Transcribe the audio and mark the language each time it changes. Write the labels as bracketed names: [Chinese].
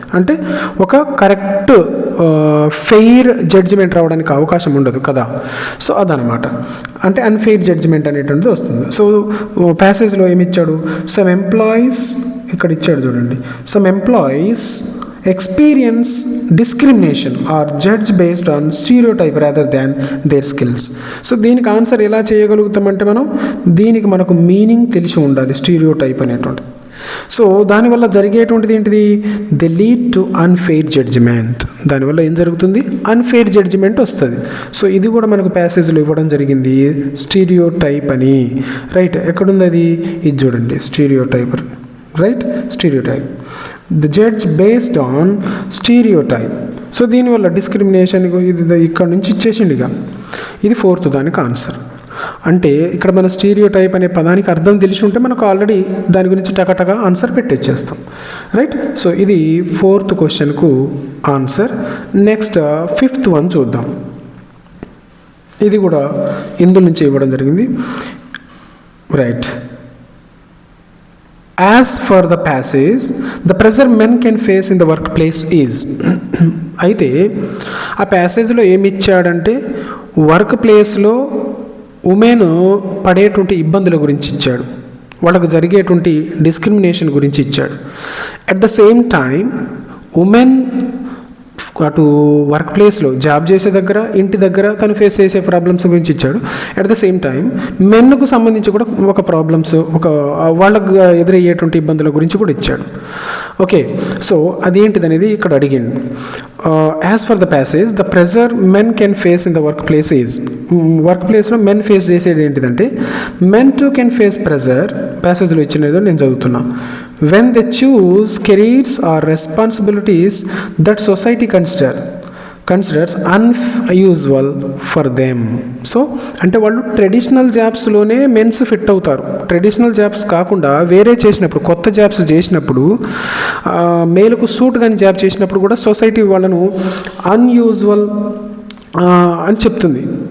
[Telugu] అంటే ఒక correct fair judgement రావడానికి అవకాశం ఉండదు కదా. సో అదనమాట. అంటే అన్ఫెయిర్ జడ్జిమెంట్ అనేటువంటిది వస్తుంది. సో ప్యాసేజ్లో ఏమిచ్చాడు, [English] some employees, [Telugu] ఇక్కడ ఇచ్చాడు చూడండి, [English] Some employees experience discrimination or judge based on stereotype rather than their skills. [Telugu] So దీనికి ఆన్సర్ ఎలా చేయగలుగుతామంటే దీనికి మనకు మీనింగ్ తెలిసి ఉండాలి, స్టీరియోటైప్ అనేటువంటి. సో దానివల్ల జరిగేటువంటిది ఏంటిది, [English] They lead to unfair judgement. [Telugu] దానివల్ల ఏం జరుగుతుంది, అన్ఫెయిర్ జడ్జిమెంట్ వస్తుంది. సో ఇది కూడా మనకు ప్యాసేజ్లో ఇవ్వడం జరిగింది, స్టీరియోటైప్ అని. [English] right, [Telugu] ఎక్కడుంది అది, ఇది చూడండి, [English] Stereotype. Right, stereotype, the judge based on stereotype. [Telugu] So దీనివల్ల డిస్క్రిమినేషన్ ఇది ఇక్కడ నుంచి ఇచ్చేసిండి. ఇది ఫోర్త్ దానికి ఆన్సర్. అంటే ఇక్కడ మన స్టీరియోటైప్ అనే పదానికి అర్థం తెలిసి ఉంటే మనకు ఆల్రెడీ దాని గురించి టకటగా ఆన్సర్ పెట్టేచ్చేస్తాం. రైట్. సో ఇది fourth క్వశ్చన్కు answer. Next fifth one చూద్దాం. ఇది కూడా ఇందు నుంచి ఇవ్వడం జరిగింది. Right. [English] As for the passage, the pressure men can face in the workplace is. [Telugu] అయితే ఆ ప్యాసేజ్లో ఏమి ఇచ్చాడంటే వర్క్ ప్లేస్లో ఉమెన్ పడేటువంటి ఇబ్బందుల గురించి ఇచ్చాడు, వాళ్ళకు జరిగేటువంటి డిస్క్రిమినేషన్ గురించి ఇచ్చాడు. [English] at the same time [Telugu] women అటు వర్క్ ప్లేస్లో జాబ్ చేసే దగ్గర, ఇంటి దగ్గర తను ఫేస్ చేసే ప్రాబ్లమ్స్ గురించి ఇచ్చాడు. [English] at the same time [Telugu] మెన్కు సంబంధించి కూడా ఒక ప్రాబ్లమ్స్, వాళ్ళకు ఎదురయ్యేటువంటి ఇబ్బందుల గురించి కూడా ఇచ్చాడు. ఓకే. సో అదేంటిది అనేది ఇక్కడ అడిగిండు. [English] As for the passage, the pressure men can face in the work place is. [Telugu] Work ప్లేస్లో మెన్ ఫేస్ చేసేది ఏంటిదంటే, men to can face pressure. ప్యాసేజ్లో ఇచ్చినదో నేను చదువుతున్నా. [English] when they choose careers or responsibilities that society considers unusual for them. [Telugu] So అంటే వాళ్ళు traditional జాబ్స్లోనే men's fit అవుతారు. Traditional jobs కాకుండా వేరే చేసినప్పుడు, కొత్త జాబ్స్ చేసినప్పుడు, మేలుకు సూట్ కానీ జాబ్ చేసినప్పుడు కూడా సొసైటీ వాళ్ళను అన్యూజువల్ అని చెప్తుంది.